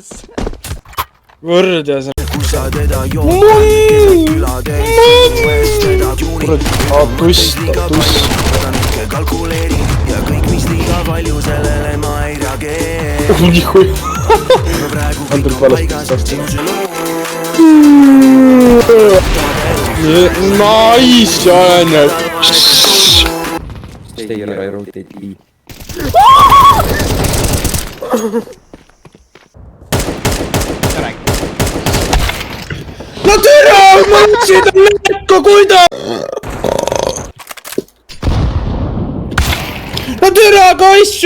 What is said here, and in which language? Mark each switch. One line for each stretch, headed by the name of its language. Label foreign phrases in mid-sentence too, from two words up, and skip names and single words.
Estonian: võrdjas . kurat , tuss , tuss . nihu . on tulnud valesti vastu . Nice , on ju .
English: Stay right, rotate E.
Estonian: no tere , ma mõtlesin , et lekka kuidas . no tere , kaissu .